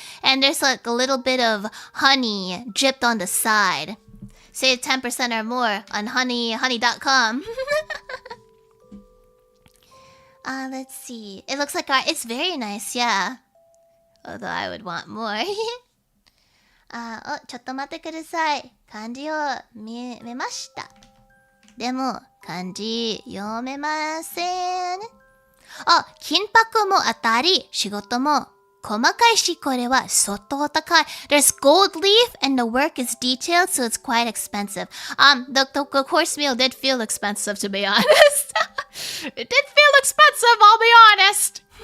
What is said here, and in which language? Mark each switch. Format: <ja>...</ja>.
<en>And there's like a little bit of honey dripped on the side. Save 10% or more on honey.com. Let's see. It looks like it's very nice, yeah. Although I would want more.</en> <ja>ちょっと待ってください。漢字を見ました。でも、漢字読めません。金箔も当たり、仕事も細かいし、これは相当高い。</ja> <en>There's gold leaf and the work is detailed, so it's quite expensive. The course meal did feel expensive, to be honest. It did feel expensive, I'll be honest.</en>